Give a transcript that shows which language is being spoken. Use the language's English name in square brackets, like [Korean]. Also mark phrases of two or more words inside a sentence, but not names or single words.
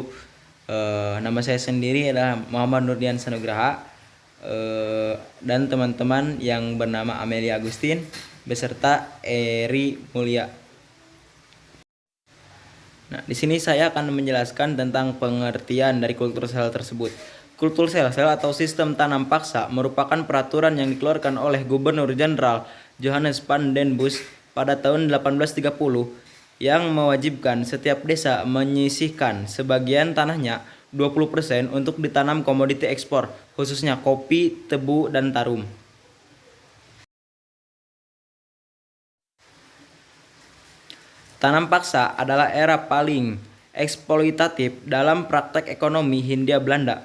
[Indonesian] Nama saya sendiri adalah Muhammad Nurdian Sanugraha, dan teman-teman yang bernama Amelia Agustin beserta Eri Mulia. Nah, di sini saya akan menjelaskan tentang pengertian dari kultur sel tersebut. Kultur sel-sel atau sistem tanam paksa merupakan peraturan yang dikeluarkan oleh Gubernur Jenderal Johannes van den Bos pada tahun 1830 yang mewajibkan setiap desa menyisihkan sebagian tanahnya 20% untuk ditanam komoditi ekspor, khususnya kopi, tebu, dan tarum. Tanam paksa adalah era paling eksploitatif dalam praktek ekonomi Hindia Belanda.